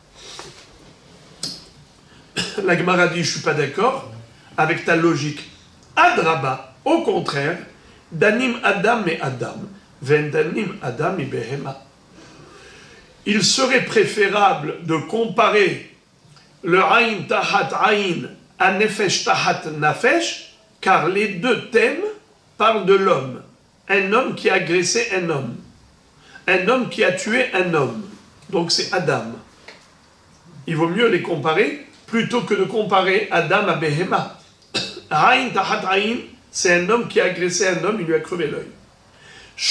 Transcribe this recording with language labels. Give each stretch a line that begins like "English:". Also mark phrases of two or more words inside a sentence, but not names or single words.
French: La Gemara dit, je ne suis pas d'accord avec ta logique.
Hebrew: אדרבה,
French: au contraire,
Hebrew: דנים אדם את אדם, ודנים אדם את בהמה.
French: Il serait préférable de comparer le
Hebrew: עין תחת עין
French: à
Hebrew: נפש תחת נפש,
French: car les deux thèmes parlent de l'homme. Un homme qui a agressé un homme qui a tué un homme. Donc c'est Adam. Il vaut mieux les comparer plutôt que de comparer Adam à Behema.
Hebrew: עין תחת עין,
French: c'est un homme qui a agressé un homme, il lui a crevé l'œil.